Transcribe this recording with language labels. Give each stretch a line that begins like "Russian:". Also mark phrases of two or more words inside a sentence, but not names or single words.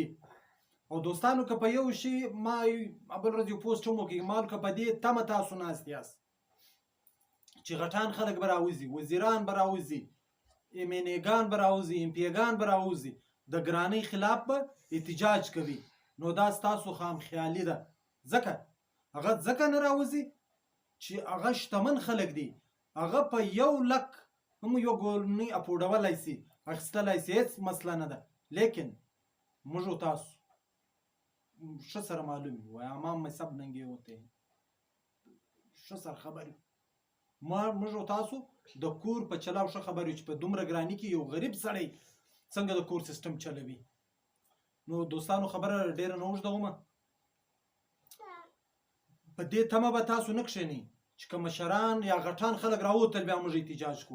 Pashto: او دوستانو که په یو شي ما بل ورځ یو پوسټ هم وکړي، ما که په دې تمه تاسو ناست یاست چې غټان خلک به راوځي، وزیران به راوځي، MNA-ګان به راوځي، MP-ګان به راوځي، د ګرانۍ خلاف به احتجاج کوي، نو دا ستاسو خامخیالي ده. هغه ځکه نه راوځي چې هغه شتمن خلک دي، هغه په 100,000 هم یو ګونۍ اپوډولی شي، اخیستلی شي، هېڅ مسله نه ده. لیکن موږ و تاسو ښه سره معلوم یو،
Urdu: امام میں سب ننگے ہوتے ہیں،
Pashto: ښه سره خبر یو. موږ و تاسو د کور په چلاو ښه خبر یو چې په دومره ګراني کې یو غریب سړی څنګه د کور سیسټم چلوي. نو دوستانو خبره ډېره نه اوږدومه، په دې تمه به تاسو نه کښېنئ چې که مشران یا غټان خلک راووتل بیا موږ احتجاج کوو.